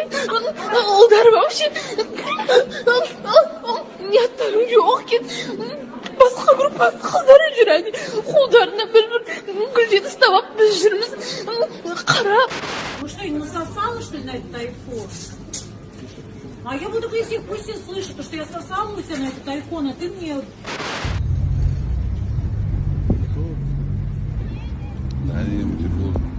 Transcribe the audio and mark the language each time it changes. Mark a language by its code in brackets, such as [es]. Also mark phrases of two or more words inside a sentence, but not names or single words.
[kk] Олдар вообще ниеттері жоқ екен. Басқа группаның қыздары жүр, әне қолдарына бір гүл жетістап алып біз жүрміз қарап. [ru] Вы что, не насосала, что ли, на этот айфон? А я буду везде, пусть все слышат, что я сосала у тебя на этот айфон, а ты мне... Да, ему тепло.